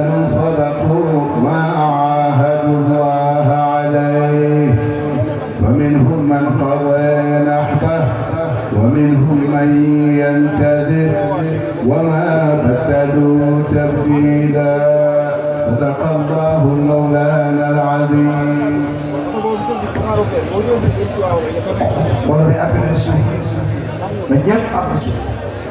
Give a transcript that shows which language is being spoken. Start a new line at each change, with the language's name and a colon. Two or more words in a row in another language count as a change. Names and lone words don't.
Arabic: صدقوا ما عاهدوا الله عليه ومنهم من قضى نحبه ومنهم من ينتظر وما بدلوا تبديلا صدق الله مولانا العظيم.
Wolof: Wala may apel na suuf na ñëpp am suuf